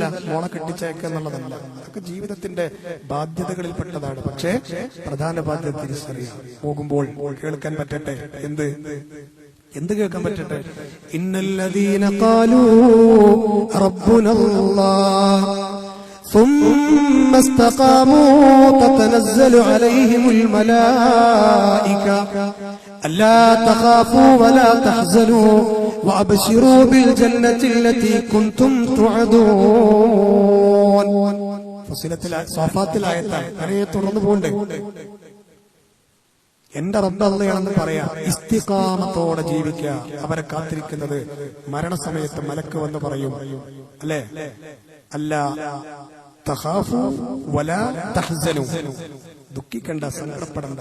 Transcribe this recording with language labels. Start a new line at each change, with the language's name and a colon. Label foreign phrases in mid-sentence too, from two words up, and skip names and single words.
Malayalam: മോളെ കെട്ടിച്ചയക്കുക എന്നുള്ളതല്ല. അതൊക്കെ ജീവിതത്തിന്റെ ബാധ്യതകളിൽപ്പെട്ടതാണ്. പക്ഷേ പ്രധാന ബാധ്യത തിരിച്ചറിയാം. പോകുമ്പോൾ കേൾക്കാൻ പറ്റട്ടെ. എന്ത് കേൾക്കാൻ പറ്റട്ടെ?
Arabic: إن الذين قالوا ربنا الله ثم استقاموا تتنزل عليهم الملائكة ألا تخافوا ولا تحزنوا وأبشروا بالجنة التي كنتم توعدون.
Malayalam: صافات ആയത്താണ്. തുടർന്ന് പോണ്ടേ? എന്റെ റബ്ബ് അല്ലാഹുവാണെന്ന് പറയാ. ഇസ്തിഖാമത്തോടെ ജീവിക്കുക. അവരെ കാത്തിരിക്കുന്നത് മരണസമയത്ത് മലക്ക് വന്ന് പറയും, അല്ലേ?
Arabic: ألا تخافوا ولا تحزنوا,
Malayalam: ദുഃഖിക്കണ്ട, സങ്കടപ്പെടണ്ട.